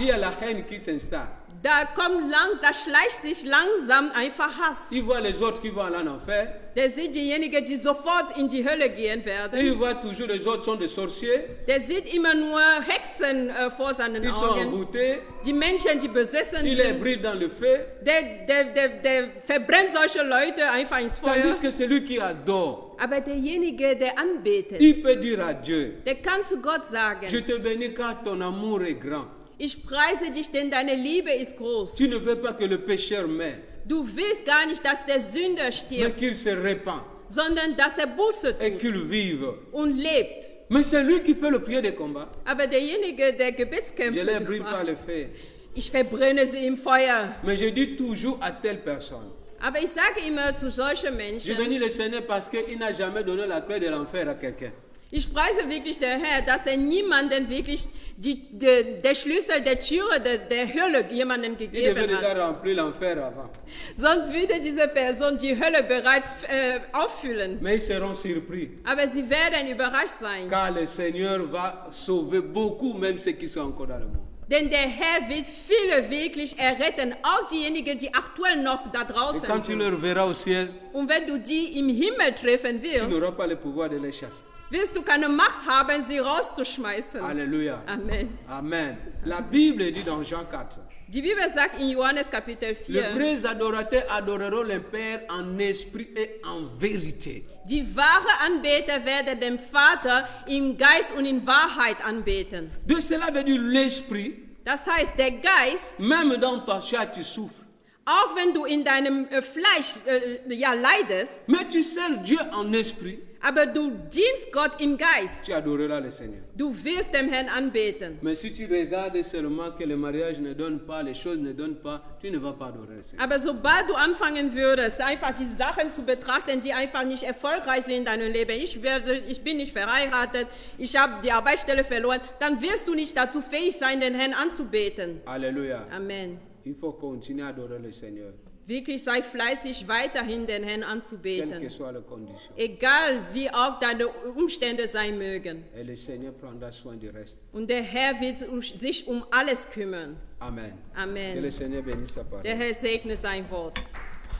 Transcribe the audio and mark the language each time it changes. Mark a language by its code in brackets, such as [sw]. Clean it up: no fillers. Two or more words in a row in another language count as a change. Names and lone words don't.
[fr] il y a la haine qui s'installe. [de] da schleicht sich langsam einfach Hass. [fr] Il voit les autres qui vont aller en enfer. [de] Der sieht diejenigen, die sofort in die Hölle gehen werden. [fr] Il voit toujours les autres sont des sorciers. [de] Der sieht immer nur Hexen vor seinen [fr] Ils sont [de] Augen. [fr] envoûtés. [de] Die Menschen, die besessen [fr] Il les [de] sind, [fr] brille dans le feu. [de] der verbrennt solche Leute einfach ins Feuer. [fr] Tandis que celui qui adore, [de] Aber derjenige, der anbetet, [fr] il peut dire à Dieu, [de] der kann zu Gott [fr] je [de] sagen, [fr] te bénis car ton amour est grand. [de] ich preise dich, denn deine Liebe ist groß. [fr] Tu ne veux pas que le pécheur meure, [de] Du willst gar nicht, dass der Sünder [fr] mais [de] stirbt, [fr] qu'il se répand [de] sondern dass er Buße [fr] et [de] tut [fr] qu'il vive. [de] und lebt. [fr] Mais celui qui fait le prière de combat, [de] Aber derjenige, der [fr] je les [de] Gebetskämpfe [fr] brille par [de] macht, [fr] le feu. [de] ich verbrenne sie im Feuer. [fr] Mais je dis toujours à telle personne, [de] Aber ich sage immer zu solchen [fr] je [de] Menschen, [fr] bénis le Seigneur parce qu'il n'a jamais donné la clé de l'enfer à quelqu'un. [de] ich preise wirklich den Herrn, dass er niemanden wirklich der Schlüssel der Türe der Hölle jemanden [fr] Il devait [de] gegeben [fr] déjà [de] hat. [fr] remplir l'enfer avant. [de] Sonst würde diese Person die Hölle bereits auffüllen. [fr] Mais ils seront surpris, [de] Aber sie werden überrascht sein. [fr] car le Seigneur va sauver beaucoup, même ceux qui sont encore dans le monde. [de] Denn der Herr wird viele wirklich erretten, auch diejenigen, die aktuell noch da [fr] Et [de] draußen [fr] quand tu [de] sind. [fr] les verras au ciel, [de] Und wenn du die im Himmel treffen [fr] tu [de] wirst, [fr] n'auras pas le pouvoir de les chasser. [de] wirst du keine Macht haben, sie rauszuschmeißen. [fr] Alléluia. [de] Amen. [fr] Amen. La Bible dit dans Jean 4, [de] Die Bibel sagt in Johannes Kapitel [fr] les [de] 4, [fr] vrais adorateurs adoreront le Père en esprit et en vérité. [de] die wahre Anbeter werden den Vater im Geist und in Wahrheit anbeten. [fr] De cela veut dire l'esprit, [de] Das heißt, der Geist, [fr] même dans ta chair tu souffres. [de] auch wenn du in deinem Fleisch leidest, [fr] Mais tu sers Dieu en esprit, [de] aber du dienst Gott im Geist. [fr] tu adoreras le Seigneur. [de] Du wirst dem Herrn anbeten. [fr] Mais si tu regardes seulement que le mariage ne donne pas, les choses ne donnent pas, tu ne vas pas adorer le Seigneur. [de] Aber sobald du anfangen würdest, einfach die Sachen zu betrachten, die einfach nicht erfolgreich sind in deinem Leben, ich bin nicht verheiratet, ich habe die Arbeitsstelle verloren, dann wirst du nicht dazu fähig sein, den Herrn anzubeten. [fr] Alléluia. [de] Amen. [fr] Il faut continuer à adorer le Seigneur, [de] Wirklich sei fleißig, weiterhin den Herrn [fr] quelles que [de] anzubeten. [fr] soient les conditions. [de] Egal wie auch deine Umstände sein mögen. [fr] Et le Seigneur prendra soin du reste. [de] Und der Herr wird sich um alles kümmern. [fr] Amen. Que le [de] Amen. [fr] Seigneur bénisse sa parole. [de] Der Herr segne sein Wort.